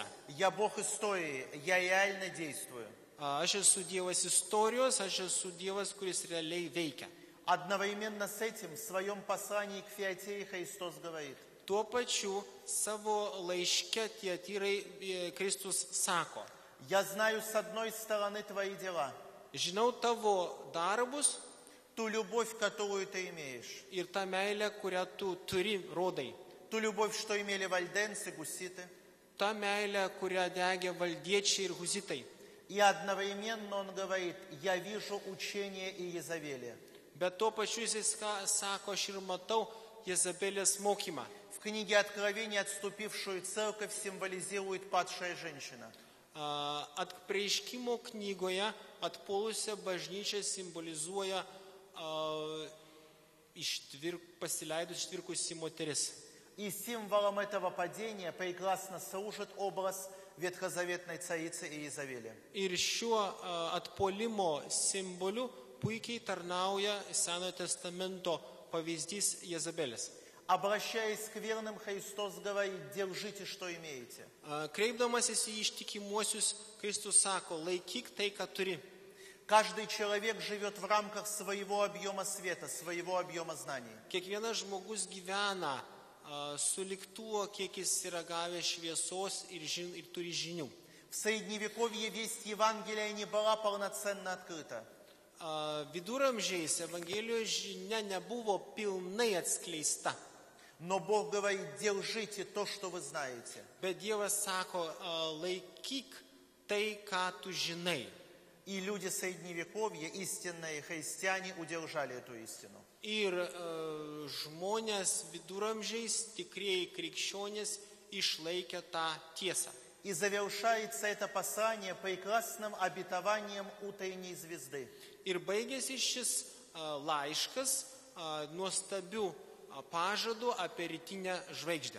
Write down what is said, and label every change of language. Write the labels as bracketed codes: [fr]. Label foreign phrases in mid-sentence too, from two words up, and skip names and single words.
[ru] Я Бог истории, я реально действую. [lt] Aš esu Dievas istorijos, aš esu Dievas, kuris realiai veikia. [ru] Одновременно с этим в своем послании к Фиатире Христос говорит: [lt] Tuo pačiu savo laiške Teotyrai Kristus sako: [ru] я знаю с одной стороны твои дела, [lt] žinau tavo darbus [ru] ту любовь, которую ты имеешь, [lt] ir tą meilę, kurią tu turi, rodai. [ru] ту любовь, что имели вальденцы, гуситы. [lt] Ta meilė, kurią degė valdiečiai ir husitai. [ru] И одновременно он говорит: я вижу учение Иезавели. [lt] Bet tuo pačiu jisai sako, aš ir matau Jezabelės mokymą. [ru] В книге Откровения отступившую церковь символизирует падшая женщина. [lt] Atpreiškimo knygoje atpuolusią bažnyčią simbolizuoja pasileidus ištvirkusi moteris. [ru] И символом этого падения прекрасно служит образ ветхозаветной царицы Иезавели. [lt] Ir šiuo atpuolimo simboliu puikiai tarnauja Senojo testamento pavyzdys Jezabelės. [ru] Обращаясь к верным, Христос говорит: держите, что имеете. [lt] Kreipdamasis į ištikimuosius, Kristus sako: laikyk tai, ką turi. [ru] Каждый человек живет в рамках своего объема света, своего объема знаний. [lt] Kiekvienas žmogus gyvena sulig tuo, kiek jis yra gavęs šviesos ir turi žinių. [ru] В Средневековье весть Евангелия не была полноценно открыта. [lt] Viduramžiais Evangelijos žinia nebuvo pilnai atskleista. [ru] Но Бог говорит: держите то, что вы знаете. [lt] Bet Dievas sako: laikyk tai, ką tu žinai. [ru] И люди Средневековья, истинные христиане, удержали эту истину. [lt] Ir žmonės viduramžiais, tikrieji krikščionys, išlaikė tą tiesą. [ru] И завершается это послание прекрасным обетованием утренней звезды. [lt] Ir baigėsi šis laiškas nuostabiu pažadu apie rytinę žvaigždę.